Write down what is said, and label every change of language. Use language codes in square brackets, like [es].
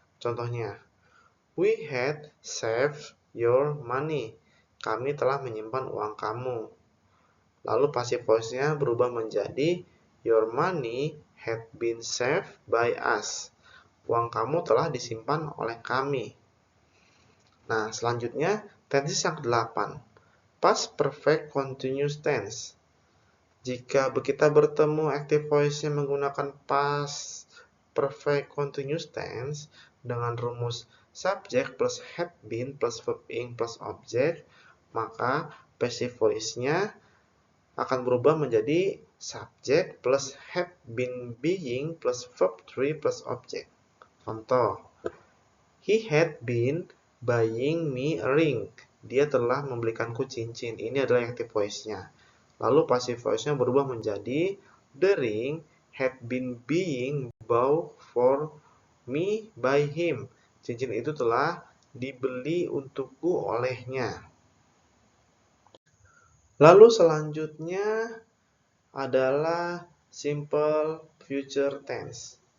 [en] Contohnya, we had saved your money. [id] Kami telah menyimpan uang kamu. Lalu passive voice-nya berubah menjadi [en] your money had been saved by us. [id] Uang kamu telah disimpan oleh kami. Nah, selanjutnya tenses yang ke-8. Past perfect continuous tense. Jika kita bertemu active voice-nya menggunakan past perfect continuous tense dengan rumus subject plus had been plus verb ing plus object, maka passive voice-nya akan berubah menjadi subject plus had been being plus verb 3 plus object. Contoh, [en] he had been buying me a ring. [id] Dia telah membelikanku cincin. Ini adalah active voice-nya. Lalu passive voice-nya berubah menjadi [en] the ring had been being bought for me by him. [id] Cincin itu telah dibeli untukku olehnya. Lalu selanjutnya adalah simple future tense.